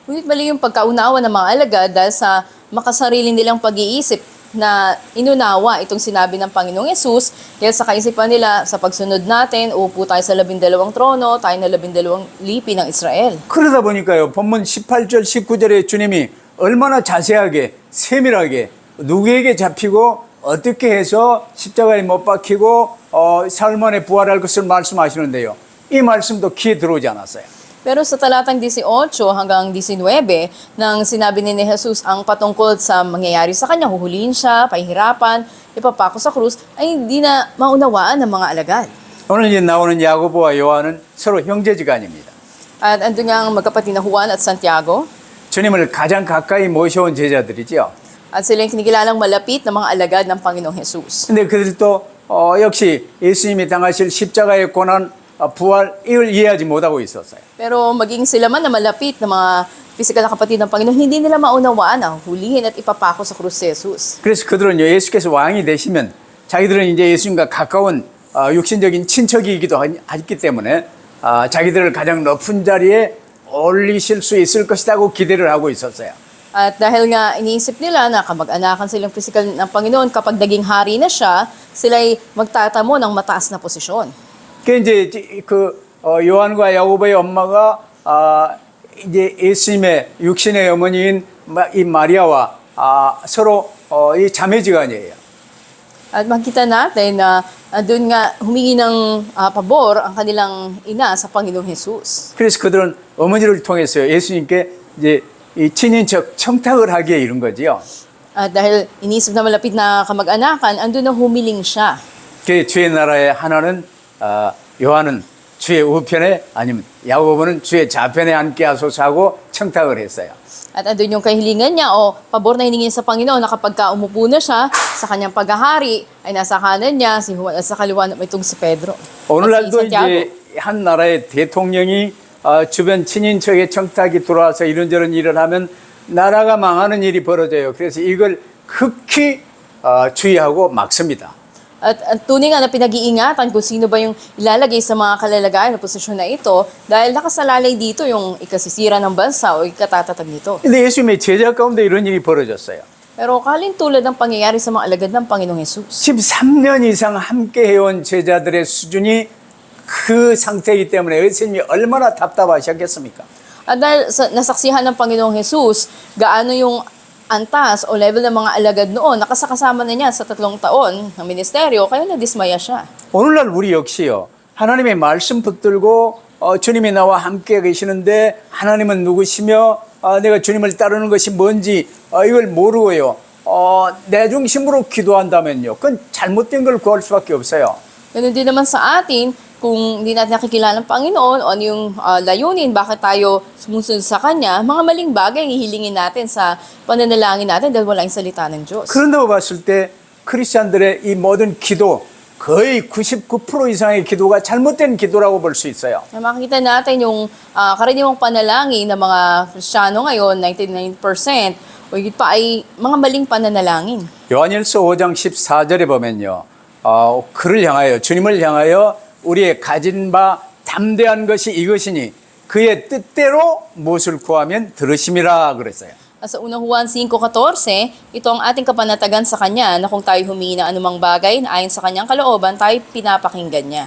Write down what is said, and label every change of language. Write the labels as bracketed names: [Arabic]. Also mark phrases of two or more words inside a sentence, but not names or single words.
[Filipino] Ngunit mali yung pagkaunawa ng mga alagad dahil sa makasarili nilang pag-iisip na inunawa itong sinabi ng Panginoong Yesus dahil sa kaisipan nila sa pagsunod natin, upo tayo sa 12 trono, tayo na 12 lipi ng Israel. [Korean] 그러다 보니까요, 본문 18절, 19절에 주님이 얼마나 자세하게, 세밀하게 누구에게 잡히고 어떻게 해서 십자가에 못 박히고 사흘 만에 부활할 것을 말씀하시는데요. 이 말씀도 귀에 들어오지 않았어요. [Filipino] Pero sa talatang 18 hanggang 19, nang sinabi ni Jesus ang patungkol sa mangyayari sa kanya, huhulihin siya, pahihirapan, ipapako sa krus, ay hindi na maunawaan ng mga alagad. [Korean] 오늘 이제 나오는 야고보와 요한은 서로 형제지간입니다. [Filipino] At andun nga ang magkapatid na Juan at Santiago, [Korean] 주님을 가장 가까이 모셔온 제자들이죠. [Filipino] at sila yung kinikilalang malapit na mga alagad ng Panginoong Jesus. [Korean] 근데 그들도 역시 예수님이 당하실 십자가의 고난, 부활, 이걸 이해하지 못하고 있었어요. [Filipino] Pero maging sila man na malapit na mga pisikal na kapatid ng Panginoon, hindi nila maunawaan ang hulihin at ipapako sa krus si Jesus. [Korean] 그래서 그들은 예수께서 왕이 되시면 자기들은 이제 예수님과 가까운 육신적인 친척이기도 했기 때문에 자기들을 가장 높은 자리에 올리실 수 있을 것이라고 기대를 하고 있었어요. [Filipino] At dahil nga iniisip nila na kamag-anakan silang pisikal ng Panginoon, kapag naging hari na siya, sila'y magtatamo ng mataas na posisyon. [Korean] 그 이제 요한과 야고보의 엄마가 이제 예수님의 육신의 어머니인 이 마리아와 서로 이 자매지간이에요. [Filipino] At makita natin na doon nga humingi ng pabor ang kanilang ina sa Panginoong Jesus. [Korean] 그래서 그들은 어머니를 통해서 예수님께 이제 이 친인척 청탁을 하기에 이른 거지요. [Filipino] At dahil iniisip na malapit na kamag-anakan, andun na humiling siya. [Korean] 그 주의 나라의 하나는 요한은 주의 우편에 아니면 야고보는 주의 좌편에 앉게 하소서 하고 청탁을 했어요. [Filipino] At andun yung kahilingan niya o pabor na hiningi sa Panginoon na kapag umupo na siya sa kanyang paghahari ay nasa kanan niya si Juan at sa kaliwa itong si Pedro. [Korean] 오늘날도 [Filipino] at si Santiago. [Korean] 이제 한 나라의 대통령이 주변 친인척의 청탁이 들어와서 이런저런 일을 하면 나라가 망하는 일이 벌어져요. 그래서 이걸 극히 주의하고 막습니다. [Filipino] At tunay nga na pinag-iingatan kung sino ba yung ilalagay sa mga kalalagayan na posisyon na ito dahil nakasalalay dito yung ikasisira ng bansa o ikatatatag nito. [Korean] 근데 예수님의 제자 가운데 이런 일이 벌어졌어요. [Filipino] Pero kalintulad ng pangyayari sa mga alagad ng Panginoong Jesus. [Korean] 13년 이상 함께 해온 제자들의 수준이 그 상태이기 때문에 예수님이 얼마나 답답하셨겠습니까? [Filipino] At dahil nasaksihan ng Panginoong Jesus, gaano yung antas o level ng mga alagad noon, nakasakasama na niya sa 3 taon ng ministeryo, kaya nadismaya siya. [Korean] 오늘날 우리 역시요. 하나님의 말씀 붙들고 주님이 나와 함께 계시는데 하나님은 누구시며 내가 주님을 따르는 것이 뭔지 이걸 모르고요. 내 중심으로 기도한다면요. 그건 잘못된 걸 구할 수밖에 없어요. [Filipino] Ganun din naman sa atin, kung hindi natin nakikilala ng Panginoon o ano yung layunin, bakit tayo sumusunod sa Kanya, mga maling bagay ang ihilingin natin sa pananalangin natin dahil wala yung salita ng Diyos. [Korean] 그런다고 봤을 때 크리스찬들의 이 모든 기도 거의 99% 이상의 기도가 잘못된 기도라고 볼 수 있어요. [Filipino] Makikita natin yung karaniwang panalangin ng mga Kristiyano ngayon, 99% o higit pa ay mga maling pananalangin. [Korean] 요한일서 5장 14절에 보면요. 그를 향하여 주님을 향하여 우리의 가진 바 담대한 것이 이것이니 그의 뜻대로 무엇을 구하면 들으심이라 그랬어요. [Filipino] Sa unang Juan 5:14, ito ang ating kapanatagan sa Kanya na kung tayo humingi ng anumang bagay na ayon sa Kanyang kalooban, tayo pinapakinggan niya.